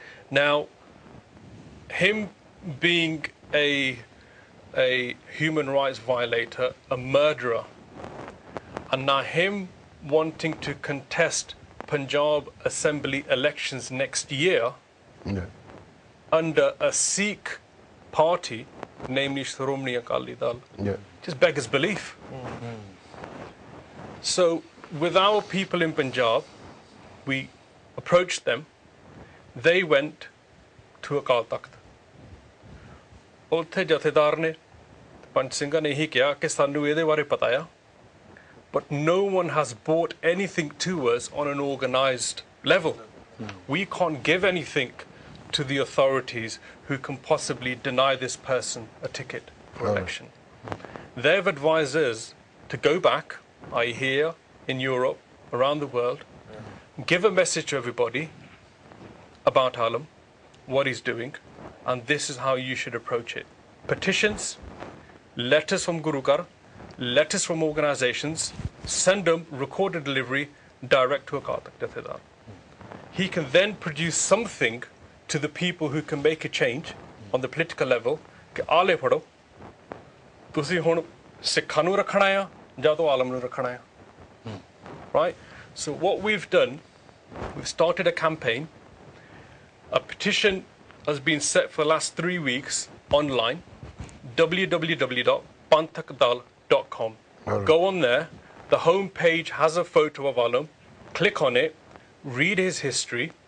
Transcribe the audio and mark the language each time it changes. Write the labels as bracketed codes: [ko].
[en] Now, him being a human rights violator, a murderer, and now him wanting to contest Punjab Assembly elections next year under a Sikh party, namely Shromani Akali Dal, just beggars belief. So, with our people in Punjab, we approached them. They went to Akal Takht. [pa] ਉੱਥੇ ਜਥੇਦਾਰ ਨੇ ਪੰਜ ਸਿੰਘਾਂ ਨੇ ਇਹੀ ਕਿਹਾ ਕਿ ਸਾਨੂੰ ਇਹਦੇ ਬਾਰੇ ਪਤਾ ਆ, [en] but no one has bought anything to us on an organized level. We can't give anything to the authorities who can possibly deny this person a ticket for election. They've advised us to go back, here, in Europe, around the world, give a message to everybody about Alam, what he's doing, and this is how you should approach it. Petitions, letters from Gurukar, letters from organizations, send them recorded delivery direct to a Kartak Jathedar. He can then produce something to the people who can make a change on the political level. [pa] ਕਿ ਆਲੇ ਫੜੋ ਤੁਸੀਂ ਹੁਣ ਸਿੱਖਾਂ ਨੂੰ ਰੱਖਣਾ ਆ ਜਾਂ ਤਾਂ ਆਲਮ ਨੂੰ ਰੱਖਣਾ ਆ. [en] Right? So what we've done, we've started a campaign. A petition has been set for the last 3 weeks online, www.panthakdal.com. Go on there. The home page has a photo of Alam. Click on it. Read his history.